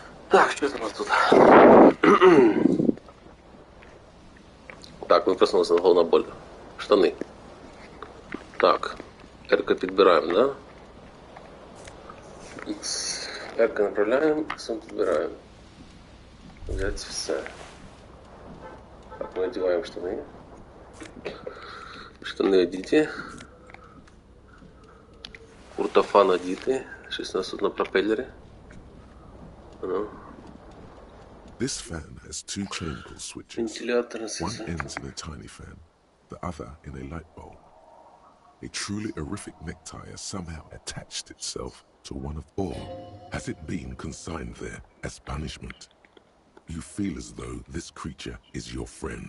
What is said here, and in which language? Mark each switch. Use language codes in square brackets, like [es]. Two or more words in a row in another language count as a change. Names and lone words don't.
[ru] Так, что это у нас тут? [uk] Так, ми проснулися на головна боль. Штани. Так. R-ка підбираємо, да? X. R-ка направляємо, X підбираємо. [ru] Взять все. Так, мы одеваем штаны. [uk] Штаны одіті. Куртофан одіти. Щось у нас тут на пропеллері. [en] This fan has two changeable switches. One ends in a tiny fan, the other in a light bulb. A truly horrific necktie has somehow attached itself to one of all. Has it been consigned there as punishment? You feel as though this creature is your friend.